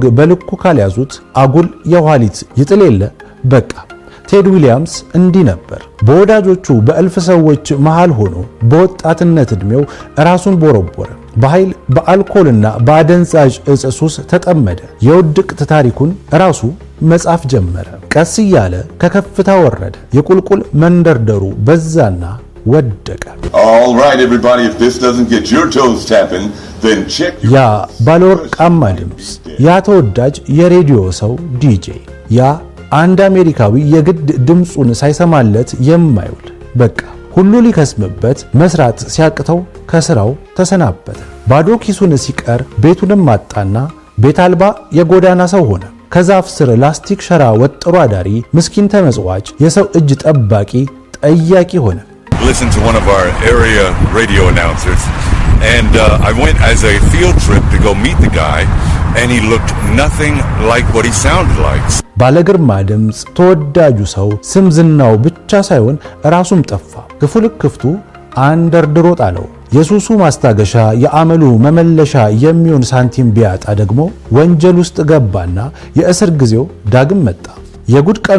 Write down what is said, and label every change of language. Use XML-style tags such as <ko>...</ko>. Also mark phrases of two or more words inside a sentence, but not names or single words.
<am>በልኩ ካልያዙት አጉል የኋሊት ይጥል የለ። በቃ ቴድ ዊሊያምስ እንዲህ ነበር። በወዳጆቹ በእልፍ ሰዎች መሃል ሆኖ በወጣትነት ዕድሜው ራሱን ቦረቦረ። በኃይል በአልኮልና በአደንዛዥ ዕፅ ሱስ ተጠመደ። የውድቅት ታሪኩን ራሱ መጻፍ ጀመረ። ቀስ እያለ ከከፍታ ወረደ። የቁልቁል መንደርደሩ በዛና ወደቀ።</am> <en>All right everybody, if this doesn't get your toes tapping, then check your</en> <am>ያ ባለወርቃማ ድምፅ፣ ያ ተወዳጅ የሬዲዮ ሰው ዲጄ፣ ያ አንድ አሜሪካዊ የግድ ድምፁን ሳይሰማለት የማይውል በቃ ሁሉ ሊከስምበት መስራት ሲያቅተው ከስራው ተሰናበተ። ባዶ ኪሱን ሲቀር ቤቱንም አጣና ቤት አልባ የጎዳና ሰው ሆነ። ከዛፍ ስር ላስቲክ ሸራ ወጥሮ አዳሪ፣ ምስኪን ተመጽዋች፣ የሰው እጅ ጠባቂ ጠያቂ ሆነ።</am> <en>Listen to one of our area radio announcers, and I went as a field trip to go meet the guy, and he looked nothing like what he sounded like.</en> <am>ባለግርማ ድምፅ ተወዳጁ ሰው ስም ዝናው ብቻ ሳይሆን ራሱም ጠፋ። ክፉ ልክፍቱ አንደርድሮ ጣለው። የሱሱ ማስታገሻ የአመሉ መመለሻ የሚሆን ሳንቲም ቢያጣ ደግሞ ወንጀል ውስጥ ገባና የእስር ጊዜው ዳግም መጣ። የጉድ ቀኑ</am>